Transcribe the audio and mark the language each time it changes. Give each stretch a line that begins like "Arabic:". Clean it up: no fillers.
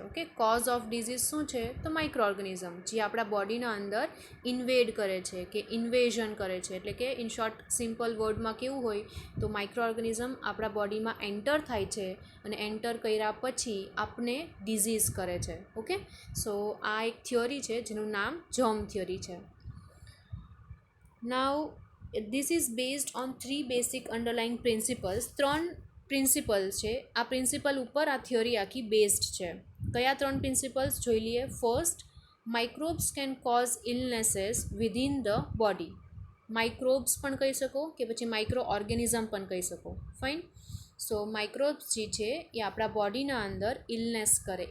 Gujarati: Okay, cause of disease શું છે? તો માઇક્રો ઓર્ગેનિઝમ જે આપણા બોડીના અંદર ઇન્વેડ કરે છે કે ઇન્વેઝન કરે છે. એટલે કે ઇન શોર્ટ સિમ્પલ વર્ડમાં કેવું હોય તો માઇક્રો ઓર્ગેનિઝમ આપણા બોડીમાં એન્ટર થાય છે અને એન્ટર કર્યા પછી આપને ડિઝીઝ કરે છે. ઓકે, સો આ એક થિયોરી છે જેનું નામ જર્મ થિયોરી છે.
English: Now this is based on three basic underlying principles.
Gujarati: ત્રણ પ્રિન્સિપલ્સ છે. આ પ્રિન્સિપલ ઉપર આ થિયોરી આખી બેઝડ છે. કયા ત્રણ પ્રિન્સિપલ્સ જોઈ લઈએ.
English: First, microbes can cause illnesses within the body.
Gujarati: Microbes પણ કહી શકો કે પછી માઇક્રો ઓર્ગેનિઝમ પણ કહી શકો. ફાઇન. સો માઇક્રોબ્સ જે છે એ આપણા બોડીના અંદર ઇલનેસ કરે.